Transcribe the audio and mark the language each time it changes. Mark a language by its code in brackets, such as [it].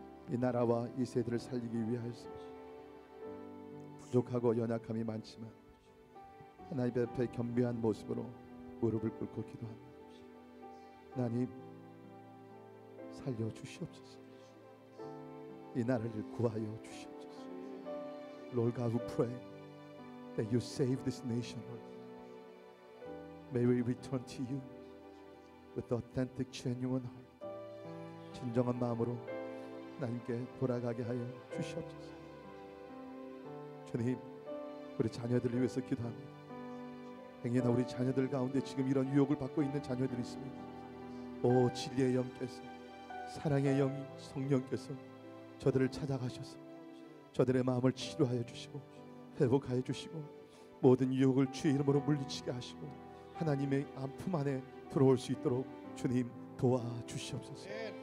[ko] 이 나라와 이 세대를 살리기 위하여서 부족하고 연약함이 많지만 하나님 앞에 겸비한 모습으로 무릎을 꿇고 기도합니다. 하나님, 살려주시옵소서. 이 나라를 구하여 주시옵소서. [en] Lord God, we pray that you save this nation, Lord. May we return to you with authentic, genuine heart. [ko] 진정한 마음으로 하나님께 돌아가게 하여 주시옵소서. 주님, 우리 자녀들을 위해서 기도합니다. 행여나 우리 자녀들 가운데 지금 이런 유혹을 받고 있는 자녀들이 있습니다. 오 진리의 영께서, 사랑의 영이 성령께서 저들을 찾아가셔서 저들의 마음을 치료하여 주시고 회복하여 주시고 모든 유혹을 주의 이름으로 물리치게 하시고 하나님의 품 안에 들어올 수 있도록 주님 도와주시옵소서.